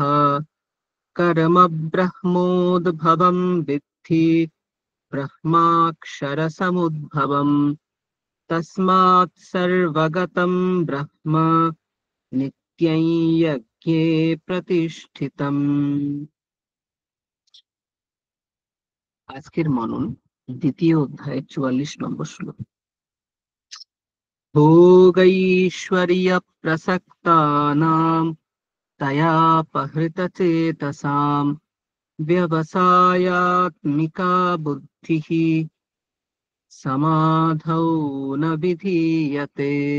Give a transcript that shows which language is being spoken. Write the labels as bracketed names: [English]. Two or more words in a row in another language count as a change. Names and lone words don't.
[Sanskrit] कर्म ब्रह्मोद्भवं विद्धि ब्रह्माक्षरसमुद्भवम्। तस्मात् सर्वगतं ब्रह्म नित्यं यज्ञे प्रतिष्ठितम्। [Bangla] আজকের মনন দ্বিতীয় অধ্যায় ৪৪ নম্বর শ্লোক। [Sanskrit] ভোগৈশ্বর্যপ্রসক্তানাং তয়াপহৃতচেতসাম ব্যবসায়াত্মিকা বুদ্ধিঃ সমাধৌ ন বিধীয়তে।